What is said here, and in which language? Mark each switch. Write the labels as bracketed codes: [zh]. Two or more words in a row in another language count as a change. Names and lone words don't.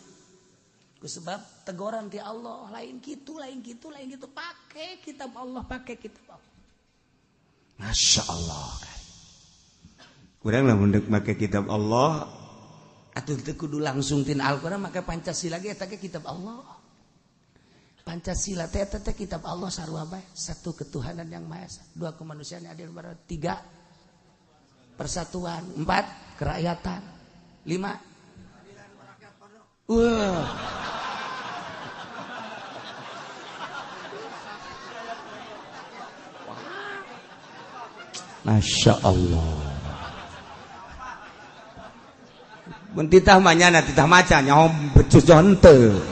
[su] Ku sebab teguran ti Allah lain gitu pakai kitab Allah. [ar] ما شاء الله. [su] Kurang lah mendek make kitab Allah atuh teu kudu langsung tin Al-Qur'an make Pancasila ge eta ge kitab Allah. Pancasila teh eta teh kitab Allah sarua bae. [id] Satu ketuhanan yang Maha Esa, dua kemanusiaan yang adil beradil, tiga persatuan, empat kerakyatan, lima [ar] ما شاء الله. [su] Mun titah manyana titah macan nyaho becus henteu.